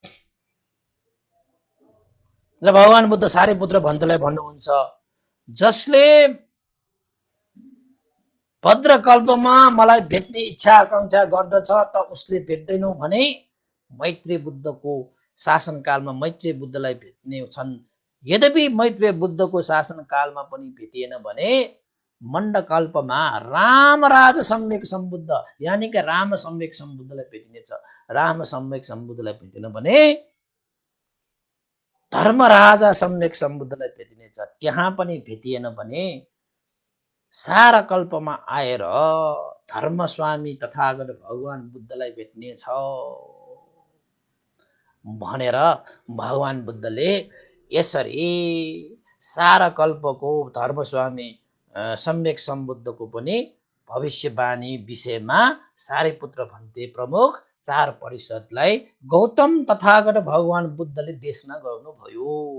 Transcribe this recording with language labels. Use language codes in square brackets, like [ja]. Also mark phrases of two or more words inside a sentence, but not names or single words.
[ne] र भगवान बुद्ध सारीपुत्र भन्तलाई भन्नुहुन्छ जसले भद्रकल्पमा मलाई भेट्ने इच्छा आकांक्षा गर्दछ त उसले भेट्दैनौ भने मैत्री बुद्धको शासनकालमा मैत्री बुद्धलाई भेट्ने छन्। यद्यपि मैत्री बुद्धको शासनकालमा पनि भेटिएन भने मण्डकल्पमा रामराज सम्यक सम्बुद्ध यानी कि राम सम्यक सम्बुद्धलाई भेटिनेछ। राम सम्यक सम्बुद्धलाई भेटेन भने धर्मराजा सम्यक सम्बुद्धलाई भेटिनेछ। त्यहाँ पनि भेटिएन भने सारा कल्पमा आएर धर्मस्वामी तथागत भगवान बुद्धलाई भेट्नेछ भनेर भगवान बुद्धले यसरी सारा कल्पको धर्मस्वामी सम्यक सम्बुद्धको पनि भविष्यवाणी विषयमा सारीपुत्र भन्ते प्रमुख 4 परिषदलाई गौतम तथागत भगवान बुद्धले देशना गर्नुभयो।